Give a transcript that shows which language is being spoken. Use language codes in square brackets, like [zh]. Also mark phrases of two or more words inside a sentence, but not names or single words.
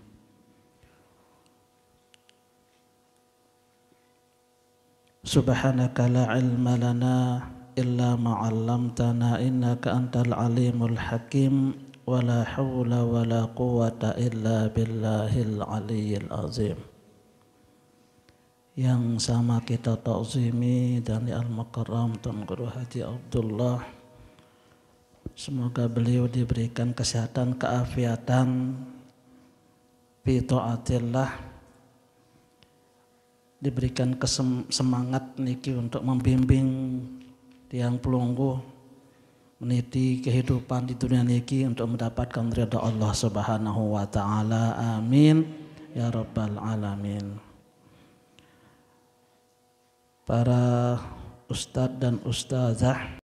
[ar] سبحانك لا علم لنا إلا ما علمتنا إنك أنت العليم الحكيم. ولا حول ولا قوة إلا بالله العلي العظيم. [id] Yang sama kita ta'zimi dari Al-Mukarram Tuan Guru Haji Abdullah, semoga beliau diberikan kesehatan, keafiatan [ar] في طاعة الله, [id] diberikan semangat niki untuk membimbing [sas] tiang pelungguh [id] meniti kehidupan di dunia niki untuk mendapatkan ridha Allah [ar] سبحانه وتعالى. آمين يا رب العالمين. [id] Para ustadz dan ustazah